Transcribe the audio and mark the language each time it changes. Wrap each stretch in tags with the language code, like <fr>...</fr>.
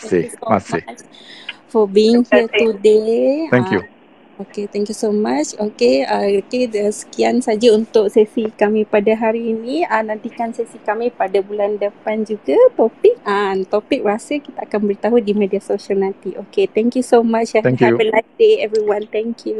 <en>Thank you so much for being here today. Thank you. Okay, thank you so much.</en> <ms>Okay, sekian saja untuk sesi kami pada hari ini. Nantikan sesi kami pada bulan depan juga. Topik rasa kita akan beritahu di media sosial nanti.</ms> <en>Okay, thank you so much. Have a nice day, everyone. Thank you.</en>